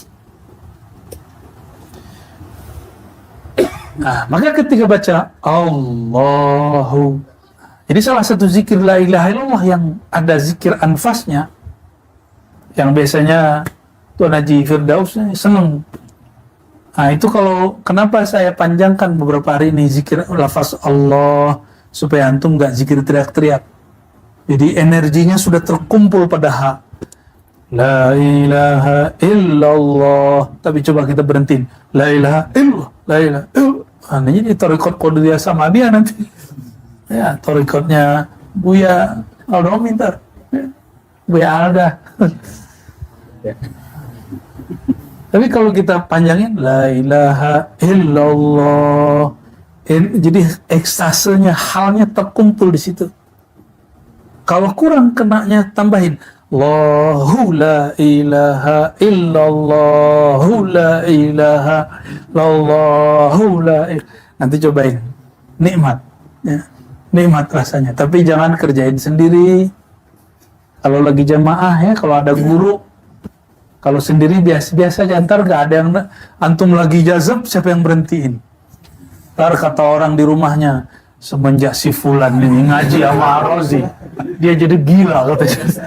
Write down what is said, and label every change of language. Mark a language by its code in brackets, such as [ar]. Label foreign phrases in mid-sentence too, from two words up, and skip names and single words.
[id] Nah, maka ketika baca Allahu, jadi salah satu zikir [ar] لا إله إلا الله [id] yang ada zikir anfasnya, yang biasanya Tuan Haji Firdaus senang Nah itu kalau kenapa saya panjangkan beberapa hari ini zikir lafaz Allah supaya antum nggak zikir teriak-teriak. Jadi energinya sudah terkumpul pada H. [ar] لا إله إلا الله. [id] Tapi coba kita berhentiin. [ar] لا إله إلا الله. لا إله إلا الله. [id] Nah, ini torikot Qadiriyah sama dia nanti. Ya, torikotnya Buya Aldo Mintar. Ya, Buya Alda. Tapi kalau kita panjangin [ar] لا إله إلا الله, [id] jadi ekstasenya, halnya terkumpul di situ. Kalau kurang kenanya tambahin [ar] الله لا إله إلا الله لا إله إلا الله لا إله. [id] Nanti cobain, nikmat, ya. Nikmat rasanya. Tapi jangan kerjain sendiri. Kalau lagi jamaah ya, kalau ada guru. Kalau sendiri biasa-biasa aja, ntar gak ada yang antum lagi jazab, siapa yang berhentiin? Ntar kata orang di rumahnya, semenjak si Fulan ini ngaji sama Rozi, dia jadi gila katanya.